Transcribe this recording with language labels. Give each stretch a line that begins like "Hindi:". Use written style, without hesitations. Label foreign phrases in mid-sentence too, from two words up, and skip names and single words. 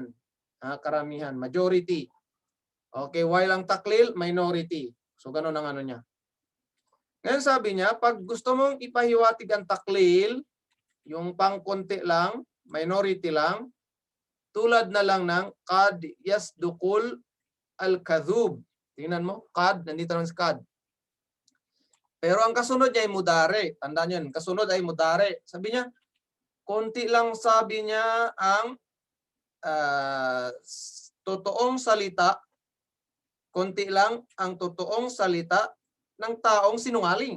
Filipino: Karamihan, majority. Okay, while ang taklil, minority. So, ganun ang ano niya. Ngayon sabi niya, pag gusto mong ipahiwatig ang taklil, yung pang-konti lang, minority lang, tulad na lang ng
Arabic: قد يصدق الكذوب.
Filipino: Tingnan mo, qad, nandito lang sa qad. Pero ang kasunod niya ay mudare. Tandaan niyo, kasunod ay mudare. Sabi niya, konti lang sabi niya ang totoong salita, konti lang ang totoong salita ng taong sinungaling.